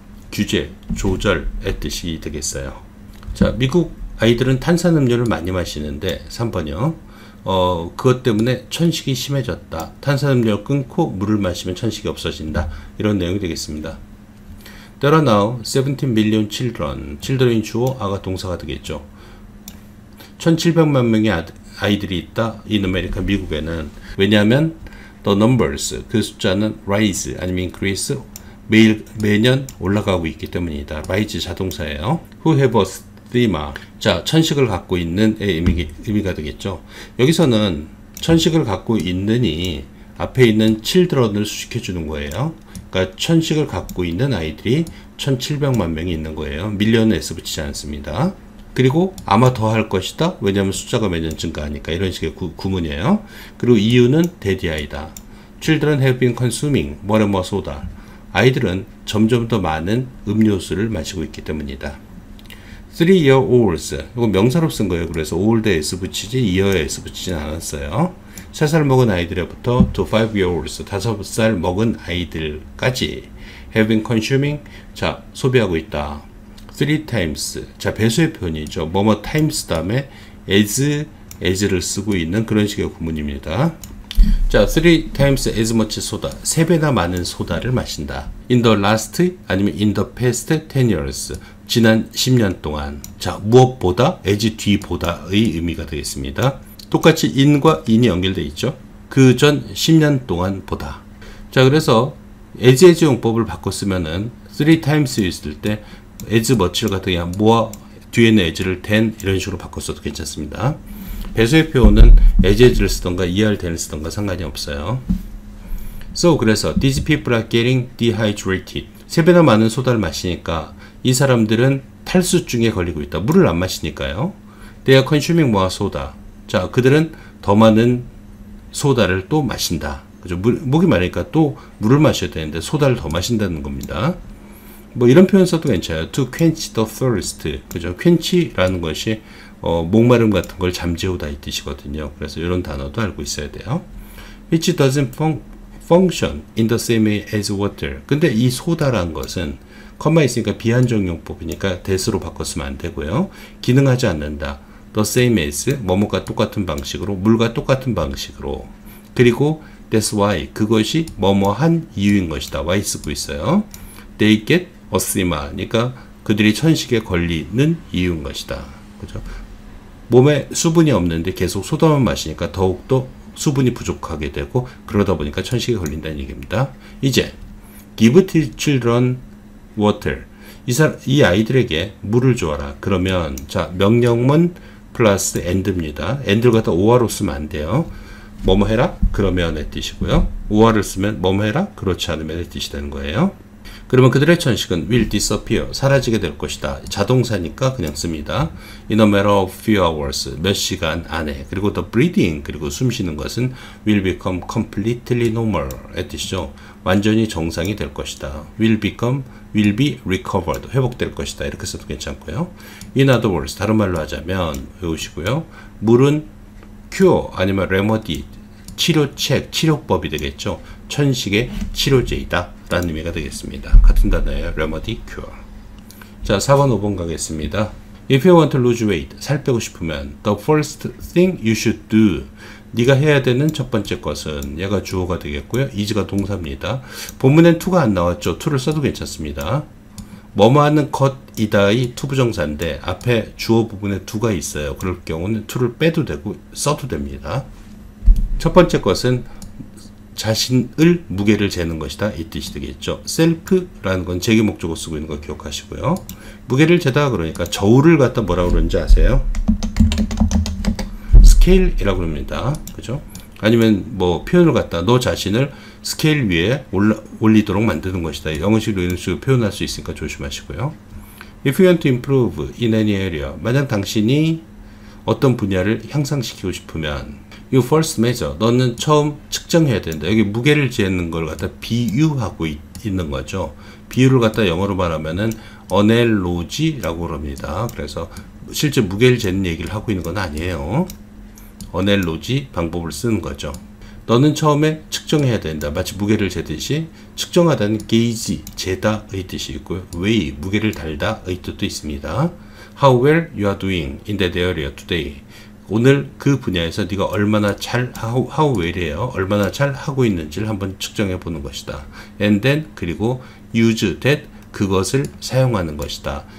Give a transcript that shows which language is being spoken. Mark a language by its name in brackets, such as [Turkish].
[Korean] 규제, 조절의 뜻이 되겠어요. 자, 미국 아이들은 탄산음료를 많이 마시는데 3번이요. 그것 때문에 천식이 심해졌다. 탄산음료를 끊고 물을 마시면 천식이 없어진다. 이런 내용이 되겠습니다. [English] There are now 17 million children. [Korean] children이 주어, 아가 동사가 되겠죠. 1700만 명의 아이들이 있다. [English] in America, [Korean] 미국에는. 왜냐하면 [English] the numbers, [Korean] 그 숫자는 rise 아니면 increase, 매년 올라가고 있기 때문이다. [English] rise [Korean] 자동사예요. [English] Who have a thema. [Korean] 자, 천식을 갖고 있는 의미가 되겠죠. 여기서는 천식을 갖고 있느니 앞에 있는 children을 수식해 주는 거예요. 그러니까 천식을 갖고 있는 아이들이 1700만 명이 있는 거예요. 밀리언은 S 붙이지 않습니다. 그리고 아마 더 할 것이다. 왜냐하면 숫자가 매년 증가하니까. 이런 식의 구문이에요. 그리고 이유는 대디아이다. [English] Children have been consuming more and more soda. [Korean] 아이들은 점점 더 많은 음료수를 마시고 있기 때문이다. 3-year-olds, 이거 명사로 쓴 거예요. 그래서 old에 S 붙이지 year에 S 붙이진 않았어요. 3살 먹은 아이들부터 [English] to 5-year-olds, [Korean] 5살 먹은 아이들까지 [English] have been consuming, [Korean] 자, 소비하고 있다. 3 times, 자, 배수의 표현이죠. 뭐뭐 times 다음에 as를 쓰고 있는 그런 식의 구문입니다. 자, [English] 3 times as much soda, [Korean] 3배나 많은 소다를 마신다. [English] in the last, [Korean] 아니면 [English] in the past 10 years, [Korean] 지난 10년 동안. 자, 무엇보다, as 뒤보다의 의미가 되겠습니다. 똑같이 in과 in이 연결되어 있죠. 그 전 10년 동안 보다. 자, 그래서 as 용법을 바꿔 쓰면은 3 times 있을 때 as much를 갖다 그냥 뭐와 뒤에 있는 as를 than 이런 식으로 바꿔 써도 괜찮습니다. 배수의 표현은 as를 쓰던가 than을 쓰던가 상관이 없어요. [English] So, [Korean] 그래서 [English] these people are getting dehydrated. [Korean] 3배나 많은 소다를 마시니까 이 사람들은 탈수증에 걸리고 있다. 물을 안 마시니까요. [English] They are consuming more soda. [Korean] 자, 그들은 더 많은 소다를 또 마신다. 그죠? 목이 마르니까 또 물을 마셔야 되는데 소다를 더 마신다는 겁니다. 뭐 이런 표현 써도 괜찮아요. [English] To quench the thirst. [Korean] 그죠? quench라는 것이 목마름 같은 걸 잠재우다 이 뜻이거든요. 그래서 이런 단어도 알고 있어야 돼요. [English] Which doesn't function in the same way as water. [Korean] 근데 이 소다라는 것은 컴마 있으니까 비한정 용법이니까 that으로 바꿨으면 안 되고요. 기능하지 않는다. the same as, 뭐뭐가 똑같은 방식으로, 물과 똑같은 방식으로. 그리고 [English] that's why, [Korean] 그것이 뭐뭐한 이유인 것이다. why 쓰고 있어요. [English] They get asthma, [Korean] 그러니까 그들이 천식에 걸리는 이유인 것이다. 그죠? 몸에 수분이 없는데 계속 소다만 마시니까 더욱더 수분이 부족하게 되고 그러다 보니까 천식에 걸린다는 얘기입니다. 이제 [English] give children water. [Korean] 이 아이들에게 물을 주어라. 그러면 자 명령문 플러스 and입니다. and를 갖다 오화로 쓰면 안 돼요. 뭐뭐 해라? 그러면의 뜻이고요. 오화를 쓰면 뭐뭐 해라? 그렇지 않으면의 뜻이 되는 거예요. 그러면 그들의 천식은 [English] will disappear. [Korean] 사라지게 될 것이다. 자동사니까 그냥 씁니다. [English] In a matter of few hours. [Korean] 몇 시간 안에. 그리고 [English] the breathing. [Korean] 그리고 숨 쉬는 것은 [English] will become completely normal. [Korean] 의 뜻이죠. 완전히 정상이 될 것이다. [English] will be recovered. [Korean] 회복될 것이다. 이렇게 써도 괜찮고요. [English] In other words. [Korean] 다른 말로 하자면 외우시고요. 물은 cure 아니면 remedy. 치료책, 치료법이 되겠죠. 천식의 치료제이다 라는 의미가 되겠습니다. 같은 단어예요. remedy, cure. 자, 4번, 5번 가겠습니다. [English] If you want to lose weight, [Korean] 살 빼고 싶으면 [English] the first thing you should do. [Korean] 네가 해야 되는 첫 번째 것은 얘가 주어가 되겠고요. is가 동사입니다. 본문엔 to가 안 나왔죠. to를 써도 괜찮습니다. 뭐뭐 하는 것이다의 투부정사인데 앞에 주어 부분에 to가 있어요. 그럴 경우는 to를 빼도 되고 써도 됩니다. 첫 번째 것은 자신을 무게를 재는 것이다 이 뜻이 되겠죠. 셀프라는 건 제기 목적어 쓰고 있는 거 기억하시고요. 무게를 재다 그러니까 저울을 갖다 뭐라고 그러는지 아세요? 스케일이라고 그럽니다. 그죠? 아니면 뭐 표현을 갖다 너 자신을 스케일 위에 올리도록 만드는 것이다. 영어식으로 이런 식으로 표현할 수 있으니까 조심하시고요. [English] If you want to improve in any area, [Korean] 만약 당신이 어떤 분야를 향상시키고 싶으면 [English] You first measure. [Korean] 너는 처음 측정해야 된다. 여기 무게를 재는 걸 갖다 비유하고 있는 거죠. 비유를 갖다 영어로 말하면은 analogy라고 그럽니다. 그래서 실제 무게를 재는 얘기를 하고 있는 건 아니에요. analogy 방법을 쓰는 거죠. 너는 처음에 측정해야 된다. 마치 무게를 재듯이 측정하다는 gauge, 재다의 뜻이 있고요. weigh, 무게를 달다의 뜻도 있습니다. [English] How well you are doing in that area today. [Korean] 오늘 그 분야에서 네가 얼마나 잘 how well이에요. 얼마나 잘 하고 있는지를 한번 측정해 보는 것이다. [English] And then [Korean] 그리고 [English] use that [Korean] 그것을 사용하는 것이다.